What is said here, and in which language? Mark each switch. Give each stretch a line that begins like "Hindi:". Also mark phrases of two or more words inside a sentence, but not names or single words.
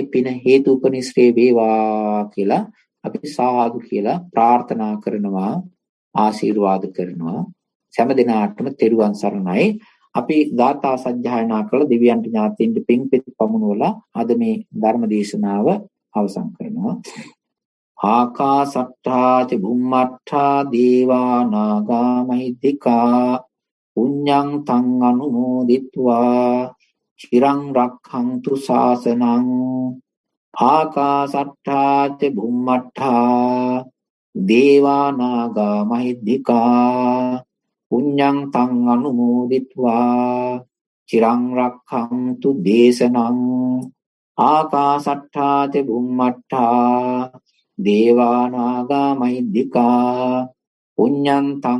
Sinhala: පින හේතු උපනිශ්‍රේ වේවා කියලා අපි සාදු කියලා ප්‍රාර්ථනා කරනවා ආශිර්වාද කරනවා සෑම දිනාටම තෙරුවන් සරණයි අපි දාතා සජ්ජායනා කළ දෙවියන්ට ඥාතීන්ට පිං පමුණුවලා අද මේ ධර්ම දේශනාව අවසන් කරනවා
Pali: ආකාසට්ඨා ච බුම්මට්ඨා දේවා නාග මහිද්దికා පුඤ්ඤං තං අනුමෝදිත්වා චිරං රක්ඛන්තු ශාසනං ආකාසට්ඨා ච බුම්මට්ඨා දේවා නාග මහිද්దికා පුඤ්ඤං තං අනුමෝදිත්වා චිරං රක්ඛන්තු දේශනං ආකාසට්ඨා ච බුම්මට්ඨා දේවා නාග මහිද්దికා පුඤ්ඤං තං